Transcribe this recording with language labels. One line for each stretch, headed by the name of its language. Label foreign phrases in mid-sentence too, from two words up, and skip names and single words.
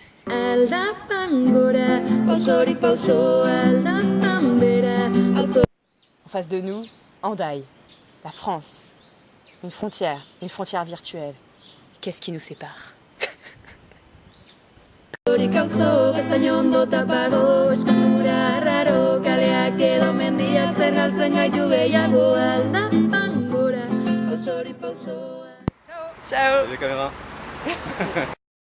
French: En face de nous, Hendaye, la France. Une frontière virtuelle. Qu'est-ce qui nous sépare?
Basque: Auzorik auzo, gaztain ondo tapago, eskandura raro, kaleak edo mendiak zer galtzen gaitu gehiago aldapan gora, auzorik auzo.
French: Ciao. Salut caméra.